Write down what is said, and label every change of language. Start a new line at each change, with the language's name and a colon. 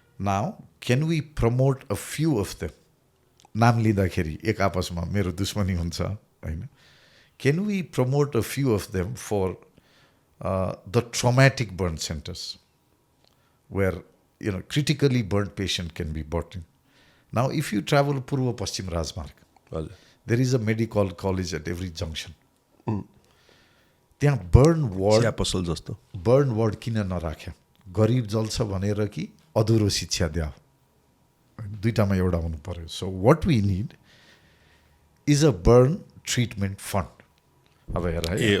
English: now can we promote a few of them
Nepali: नाम लिँदाखेरि एक आपसमा मेरो दुश्मनी हुन्छ होइन
English: Can we promote a few of them for the traumatic burn centres where critically burnt patient can be brought in. Now, if you travel Purva Paschim Rajmarg, there is a medical college at every junction.
Nepali: त्यहाँ burn ward किन नराख्या गरिब जल्छ भनेर कि अधुरो शिक्षा द्या दुईटामा एउटा हुनु पर्यो
English: so what we need is a burn treatment fund
Nepali: अब हेर है